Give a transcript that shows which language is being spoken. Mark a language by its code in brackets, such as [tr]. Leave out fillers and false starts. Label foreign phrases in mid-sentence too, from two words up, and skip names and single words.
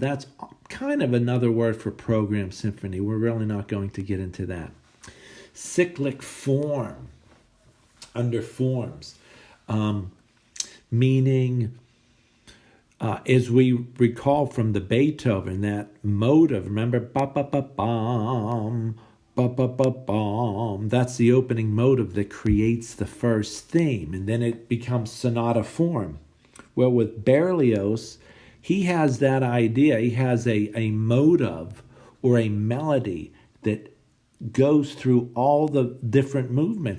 [en] That's kind of another word for program symphony. We're really not going to get into that. Cyclic form, under forms, meaning, as we recall from the Beethoven, that motive, remember, ba ba ba bum, ba-ba-ba-bum. That's the opening motive that creates the first theme, and then it becomes sonata form. Well, with Berlioz, he has that idea. He has a motive or a melody that goes through all the different movements.